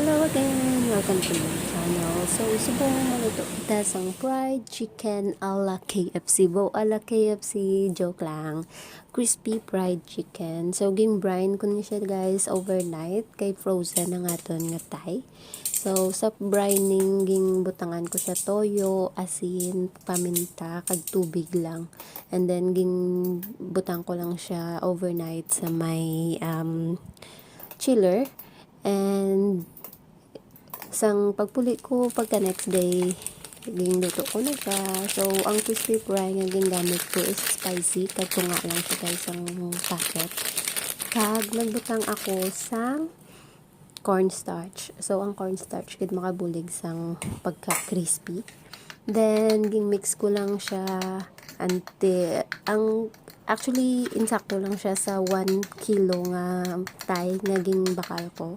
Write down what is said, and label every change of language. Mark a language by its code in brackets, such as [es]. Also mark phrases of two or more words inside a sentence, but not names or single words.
[en] again! Welcome to my channel. So, [hil] subong maluto kita sang [en] fried chicken [hil] ala KFC. Bo ala KFC, joke lang. [en] Crispy fried chicken. [hil] So, ging-brine ko ni siya guys overnight. Kay frozen na nga ton nga tay. So, sa brining, ging butangan ko siya toyo, asin, paminta, kag tubig lang. And then, ging butang ko lang siya overnight sa may chiller. And sang pagpuli ko pagka [en] next day [hil] luto ko na siya. So ang [en] crispy fry [hil] nga gingamit ko is spicy kag tunga lang siya guys ang packet. Kag nagbutang ako sang cornstarch. So ang cornstarch gid makabulig sang pagka crispy. Then ging mix ko lang siya actually insakto lang siya sa 1 kilo nga tay nga ging bakal ko.